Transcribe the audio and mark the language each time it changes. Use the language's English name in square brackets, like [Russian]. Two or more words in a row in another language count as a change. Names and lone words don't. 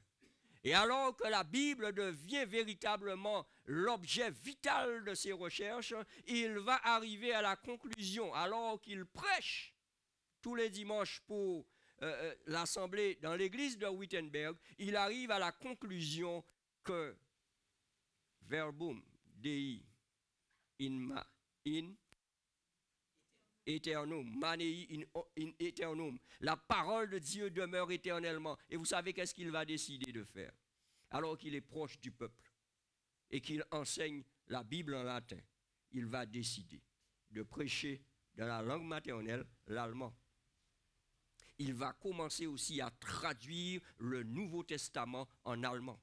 [French] Et alors que la Bible devient véritablement l'objet vital de ses recherches, il va arriver à la conclusion, alors qu'il prêche tous les dimanches pour l'assemblée dans l'église de Wittenberg, il arrive à la conclusion que [Latin] verbum Dei in eternum, manei in eternum. [French] La parole de Dieu demeure éternellement. Et vous savez qu'est-ce qu'il va décider de faire? Alors qu'il est proche du peuple et qu'il enseigne la Bible en latin, il va décider de prêcher dans la langue maternelle, l'allemand. Il va commencer aussi à traduire le Nouveau Testament en allemand.